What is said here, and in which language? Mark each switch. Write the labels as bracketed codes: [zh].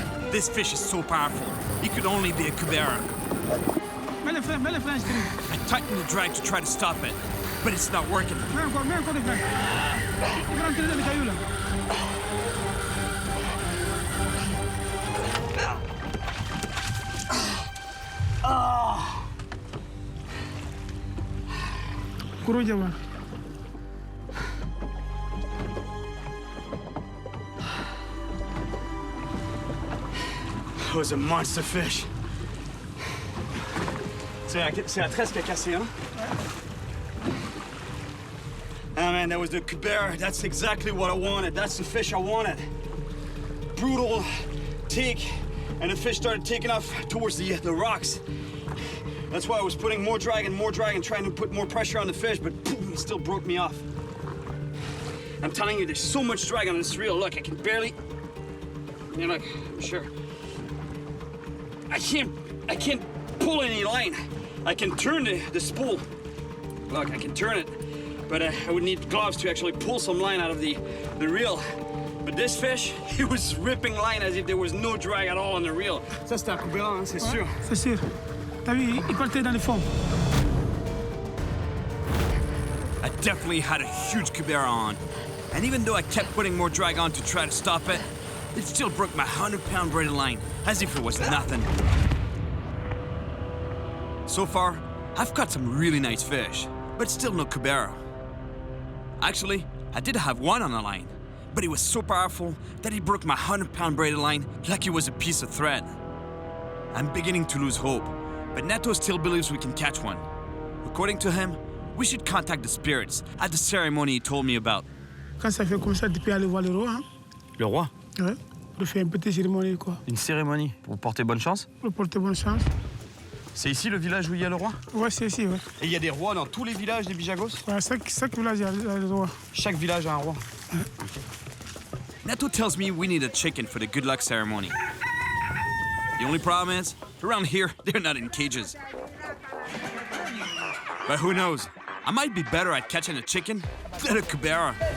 [en] This fish is so powerful, it could only be a Cubera. [fr] Mets les freins, [en] I tightened the drag to try to stop it, but it's not working. [fr] mets encore des freins. Il va rentrer dans les cailloux là. Gros jabar. [en] That was a monster fish. [fr] C'est la tresse qui a cassé, hein? [en] man, that was the Cubera. That's exactly what I wanted. That's the fish I wanted. Brutal take, and the fish started taking off towards the rocks. That's why I was putting more drag, trying to put more pressure on the fish, but boom, it still broke me off. I'm telling you, there's so much drag on this reel. Look, I can barely, look, I'm sure. I can't pull any line. I can turn the spool. Look, I can turn it, but I would need gloves to actually pull some line out of the reel. But this fish, he was ripping line as if there was no drag at all on the reel. [fr] Ça, c'était un Cubera, hein, c'est sûr. C'est sûr. T'as vu, il partait dans les fonds. [en] I definitely had a huge Cubera on. And even though I kept putting more drag on to try to stop it, it still broke my 100-pound braided line, as if it was nothing. So far, I've caught some really nice fish, but still no Cubera. Actually, I did have one on the line, but it was so powerful that it broke my 100-pound braided line like it was a piece of thread. I'm beginning to lose hope, but Neto still believes we can catch one. According to him, we should contact the spirits at the ceremony he told me about. [fr] Quand ça fait comme ça, tu peux aller voir le roi. Hein? Le roi? Ouais. On fait une petite cérémonie, quoi. Une cérémonie pour porter bonne chance? Pour porter bonne chance. C'est ici le village où il y a le roi? Ouais, c'est ici, ouais. Et il y a des rois dans tous les villages des Bissagos? Ouais, chaque village, il y a le roi. Chaque village a un roi. [en] Neto tells me we need a chicken for the good luck ceremony. The only problem is, around here, they're not in cages. But who knows? I might be better at catching a chicken than a Cubera.